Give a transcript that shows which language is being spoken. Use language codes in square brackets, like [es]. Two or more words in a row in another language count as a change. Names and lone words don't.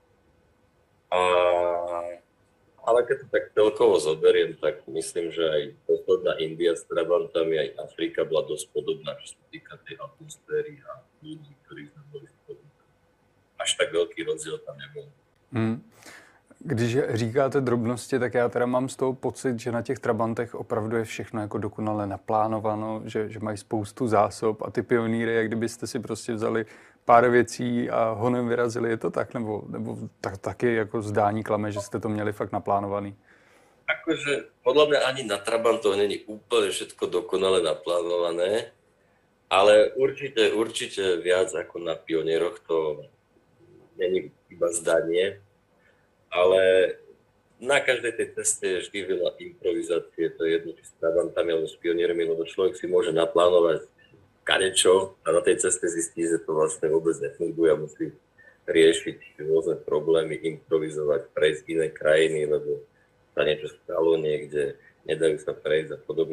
[sk] Ale keď to tak celkovo zoberiem, tak myslím, že aj posledná India s trabantami, aj Afrika bola dosť podobná, čo sa týka tej atmosféry a ľudí, ktorí sme boli spolu. Až tak veľký rozdiel tam nebol. [cs] Když říkáte drobnosti, tak já teda mám z toho pocit, že na těch trabantech opravdu je všechno jako dokonale naplánováno, že mají spoustu zásob a ty pionýry, jak kdybyste si prostě vzali pár věcí a honem vyrazili, je to tak? Nebo taky jako zdání klame, že jste to měli fakt naplánovaný? [sk] Akože podľa mňa ani na trabantoch není úplne všetko dokonale naplánované, ale určite viac ako na pionieroch to není iba zdanie. Ale na každej tej ceste je vždy veľa improvizácie, to je jedno, či s trabantami alebo s pioniermi, lebo človek si môže naplánovať kadečo a na tej ceste zistí, že to vlastne vôbec nefunguje a musí riešiť rôzne problémy, improvizovať, prejsť iné krajiny, lebo sa niečo stalo niekde, nedajú sa prejsť a podobne.